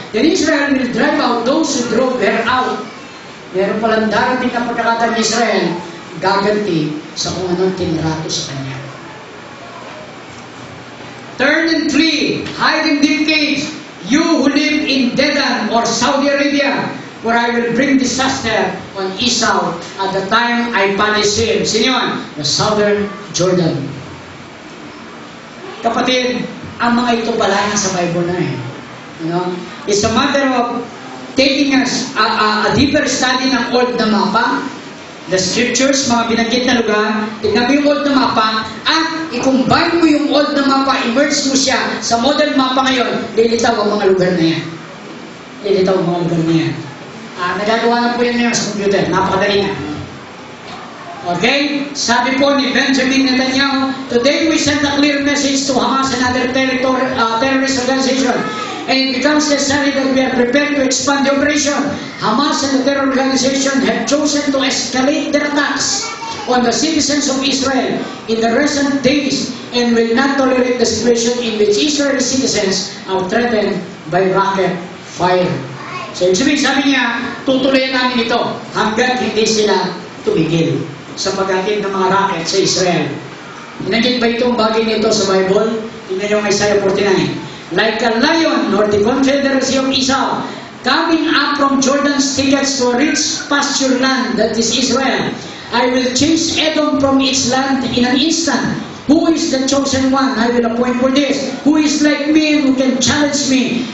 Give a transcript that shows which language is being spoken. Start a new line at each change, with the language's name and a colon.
English: Then Israel will drive out those who drove her out.
Filipino: Meron palang darating na pagkakataon ni Israel, gaganti sa kung anong tinrato sa kanya.
English: Turn and flee, hide in deep caves, you who live in Dedan or Saudi Arabia, where I will bring disaster on Esau at the time I punish him.
Filipino: Sino yun?
English: The southern Jordan.
Filipino: Kapatid, ang mga ito pala sa Bible na eh.
English: It's a matter of taking us a deeper study
Filipino: ng old na mapa, the scriptures, mga binanggit na lugar, tignan mo yung old na mapa, at i-combine mo yung old na mapa, immerse mo siya sa modern mapa ngayon, lilitaw ang mga lugar na yan. Lilitaw ang mga lugar na yan. Nagagawa na po yan ngayon sa computer, napakadali na. Okay? Sabi po ni
English: Benjamin Netanyahu, today we send a clear message to Hamas and other terrorist organization. and it becomes necessary that we are prepared to expand the operation. Hamas and the terror organization have chosen to escalate their attacks on the citizens of Israel in the recent days and will not tolerate the situation in which Israeli citizens are threatened by rocket fire.
Filipino: So, ibig sabihin, sabi niya, tutuloy namin ito hanggat hindi sila tumigil sa pag-atid ng mga rocket sa Israel. Inanggit ba itong bagay nito sa Bible? Tingnan niyo ang Isaiah 49.
English: Like a lion or the confederacy of Esau, coming up from Jordan's thickets to a rich pasture land that is Israel, I will chase Edom from its land in an instant. Who is the chosen one I will appoint for this? Who is like me who can challenge me?